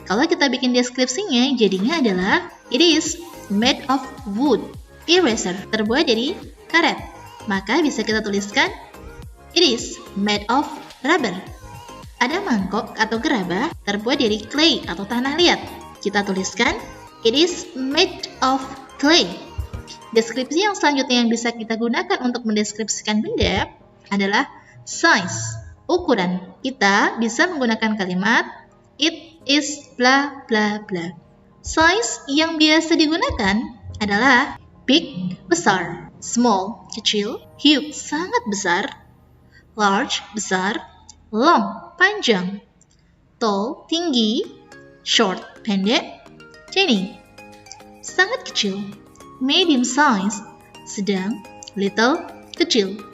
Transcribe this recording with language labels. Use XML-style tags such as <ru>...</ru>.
<id>Kalau kita bikin deskripsinya, jadinya adalah</id> <en>it is made of wood.</en> <id>Eraser terbuat dari karet. Maka bisa kita tuliskan</id> <en>it is made of rubber.</en> <id>Ada mangkok atau gerabah terbuat dari clay atau tanah liat. Kita tuliskan</id> <en>it is made of clay.</en> <id>Deskripsi yang selanjutnya yang bisa kita gunakan untuk mendeskripsikan benda adalah size, ukuran. Kita bisa menggunakan kalimat</id> <en>it is bla bla bla.</en> <id>Size yang biasa digunakan adalah big, besar, small, kecil, huge, sangat besar, large, besar, long, panjang, tall, tinggi, short, pendek, tiny, sangat kecil, medium size, sedang, little, kecil.</id>